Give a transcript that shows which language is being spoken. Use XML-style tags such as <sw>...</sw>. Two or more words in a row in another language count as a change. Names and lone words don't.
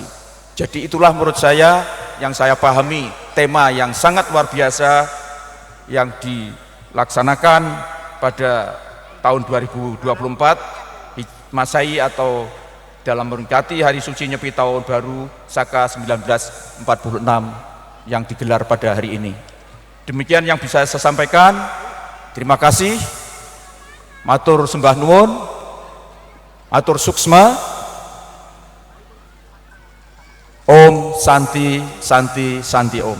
<id>Jadi itulah menurut saya yang saya pahami tema yang sangat luar biasa yang dilaksanakan pada tahun 2024 Masehi atau dalam memperingati Hari Suci Nyepi Tahun Baru Saka 1946 yang digelar pada hari ini. Demikian yang bisa saya sampaikan. Terima kasih.</id> <jv>Matur sembah nuwun,</jv> <ban>matur suksma.</ban> <sa>Om Santi Santi Santi Om.</sa>